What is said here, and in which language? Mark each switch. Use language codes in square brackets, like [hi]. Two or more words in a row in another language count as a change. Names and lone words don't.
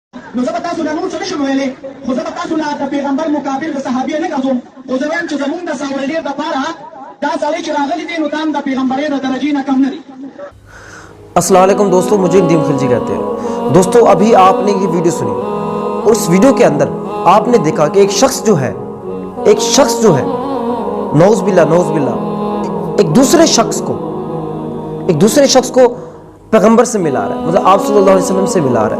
[ps] نو زه به تاسو له نور څه نشم ویلی، خو زه به تاسو له د پیغمبر مقابل د صحابې نه ګرځوم، خو زه وایم چې زمونږ د ساولډیر دپاره دا سړی چې راغلی دی نو دا هم د پیغمبرۍ د درجې نه کم نه دی. [ur] السلام علیکم دوستو، مجھے ندیم خلجی کہتے ہیں. دوستو ابھی آپ نے یہ ویڈیو سنی اور اس ویڈیو کے اندر آپ نے دیکھا کہ ایک شخص جو ہے [ar] نعوذ باللہ [ur] ایک دوسرے شخص کو پیغمبر سے ملا رہا ہے، مطلب آپ [ar] صلی اللہ علیہ وسلم [ur] سے ملا رہا ہے.